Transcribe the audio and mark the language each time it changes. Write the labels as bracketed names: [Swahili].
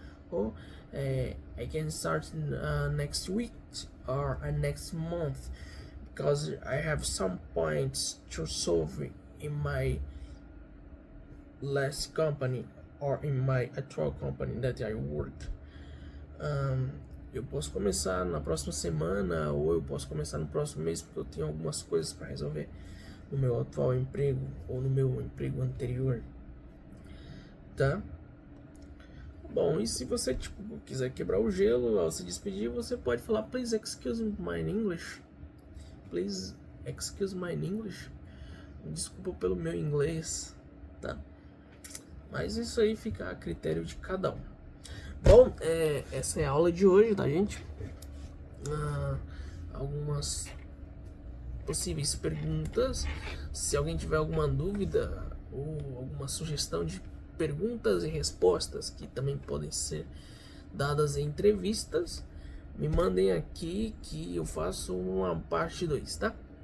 [English] Ou I can start next week or next month, because I have some points to solve in my last company or in my actual company that I worked. [Portuguese] Eu posso começar na próxima semana, ou eu posso começar no próximo mês, porque eu tenho algumas coisas para resolver no meu atual emprego ou no meu emprego anterior, tá? Bom, e se você quiser quebrar o gelo ao se despedir, você pode falar: [English] Please excuse my English. Please excuse my English. [Portuguese] Desculpa pelo meu inglês, tá? Mas isso aí fica a critério de cada um. Bom, essa é a aula de hoje, tá, gente? Algumas possíveis perguntas. Se alguém tiver alguma dúvida ou alguma sugestão de perguntas e respostas que também podem ser dadas em entrevistas, me mandem aqui que eu faço uma parte 2, tá?